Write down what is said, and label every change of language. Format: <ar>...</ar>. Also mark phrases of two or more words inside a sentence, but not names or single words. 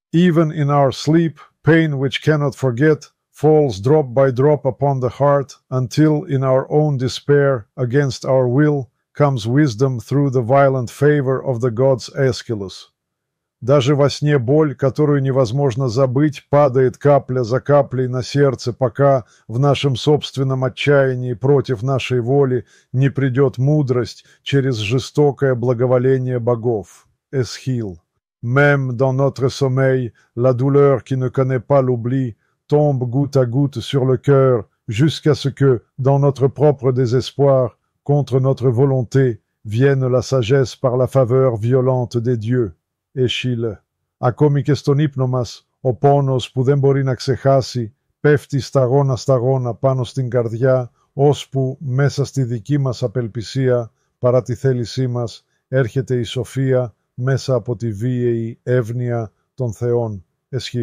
<en>Even in our sleep, pain which cannot forget falls drop by drop upon the heart, until in our own despair, against our will, comes wisdom through the violent favor of the gods Aeschylus.</en> <ru>Даже во сне боль, которую невозможно забыть, падает капля за каплей на сердце, пока в нашем собственном отчаянии против нашей воли не придет мудрость через жестокое благоволение богов. Эсхил.</ru> <fr>Même dans notre sommeil, la douleur qui ne connaît pas l'oubli tombe goutte à goutte sur le cœur, jusqu'à ce que, dans notre propre désespoir, contre notre volonté, vienne la sagesse par la faveur violente des dieux.</fr> <el>Εσχύλε. Ακόμη και στον ύπνο μας, ο πόνος που δεν μπορεί να ξεχάσει, πέφτει σταγόνα πάνω στην καρδιά, ώσπου μέσα στη δική μας απελπισία, παρά τη θέλησή μας, έρχεται η σοφία μέσα από τη βίαιη εύνοια των θεών.</el>